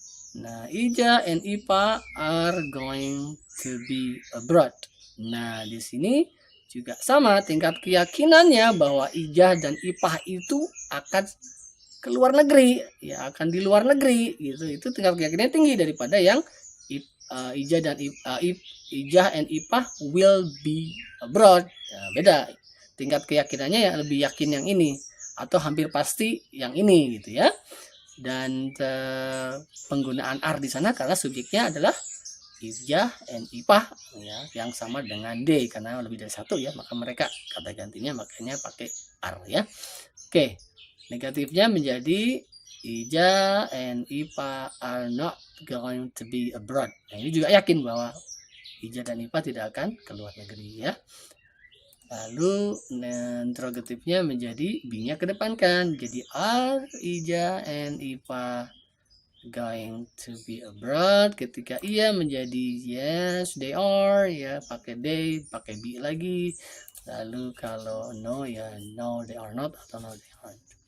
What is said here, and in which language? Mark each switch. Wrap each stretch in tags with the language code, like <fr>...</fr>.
<en>Nah, Ija and Ipa are going to be abroad.</en> <id>Nah, di sini juga sama tingkat keyakinannya bahwa Ija dan Ipa itu akan ke luar negeri, ya akan di luar negeri gitu. Itu tingkat keyakinannya tinggi daripada yang</id> <en>Ija and Ipa will be abroad.</en> <id>Ya, beda. Tingkat keyakinannya ya lebih yakin yang ini atau hampir pasti yang ini gitu ya. Dan penggunaan are di sana karena subjeknya adalah Ija and Ipa ya, yang sama dengan they karena lebih dari satu ya, maka mereka kata gantinya makanya pakai are ya. Negatifnya menjadi</id> <en>Ija and Ipa are not going to be abroad.</en> <id>Nah, ini juga yakin bahwa Ija dan Ipa tidak akan ke luar negeri ya. Lalu interrogatifnya menjadi be-nya kedepankan.</id> <en>Jadi are Ija and Ipa going to be abroad?</en> <id>Ketika iya menjadi</id> <en>yes they are</en> <id>ya, pakai they, pakai be lagi. Lalu kalau</id> <en>no ya no they are not atau no they aren't.</en>